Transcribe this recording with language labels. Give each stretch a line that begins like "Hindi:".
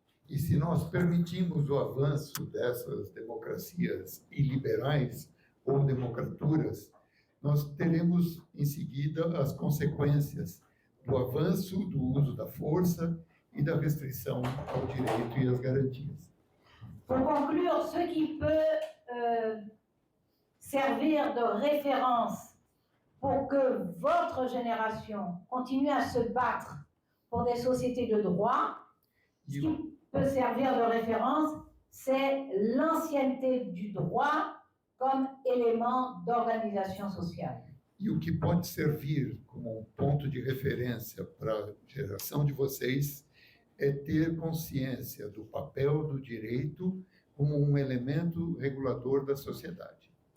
Portuguese: E se nós permitirmos o avanço dessas democracias iliberais ou democraturas, nós teremos em seguida as consequências do avanço do uso da força e da restrição ao direito e às garantias.
French: Pour conclure, ce qui peut servir de référence pour que votre génération continue à se battre pour des sociétés de droit, ce qui peut servir de référence, c'est l'ancienneté du droit comme élément d'organisation sociale.
Portuguese: E o que pode servir como ponto de referência para a geração de vocês é ter consciência do papel do direito como um elemento regulador da sociedade.